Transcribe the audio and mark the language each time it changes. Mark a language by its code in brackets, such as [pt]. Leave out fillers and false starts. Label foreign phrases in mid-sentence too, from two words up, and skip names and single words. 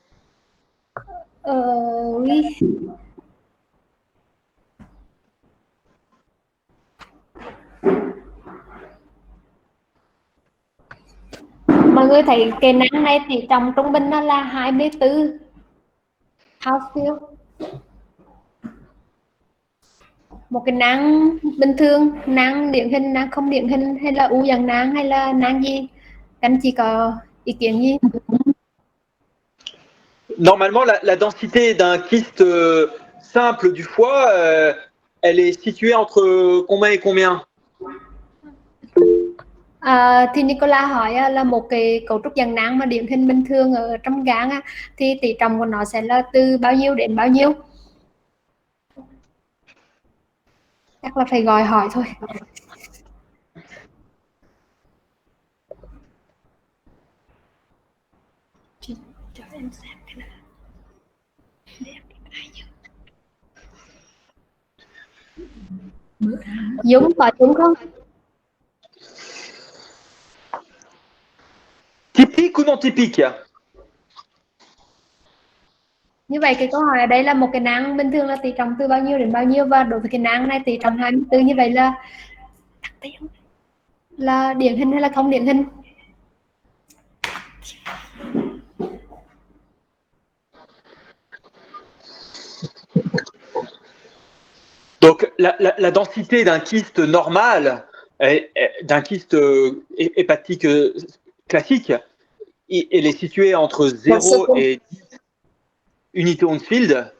[fr] Oui. [vi] Mọi người thấy cái nang này tỷ trọng trung bình nó là 24 Housefield. Một cái nang bình thường, nang điển hình, nang không điển hình, hay là u dạng nang, hay là nang gì? Anh chị có ý kiến gì? [fr] Normalement, la densité d'un kyste simple du foie, elle est située entre combien et combien? [vi] Thì Nicola hỏi là một cái cấu trúc dạng nang mà điển hình bình thường ở trong gan thì tỷ trọng của nó sẽ là từ bao nhiêu đến bao nhiêu? Chắc là phải gọi hỏi thôi. Cho em xem cái này. Dũng có Dũng không? [fr] Typique ou non typique? [vi] Như vậy cái câu hỏi ở đây là một cái nang bình thường là tỷ trọng từ bao nhiêu đến bao nhiêu, và đối với cái nang này tỷ trọng 24, như vậy là điển hình hay là không điển hình? [fr] Donc, la densité d'un kyste normal, d'un kyste hépatique classique, elle est située entre 0 et 10 unités Hounsfield.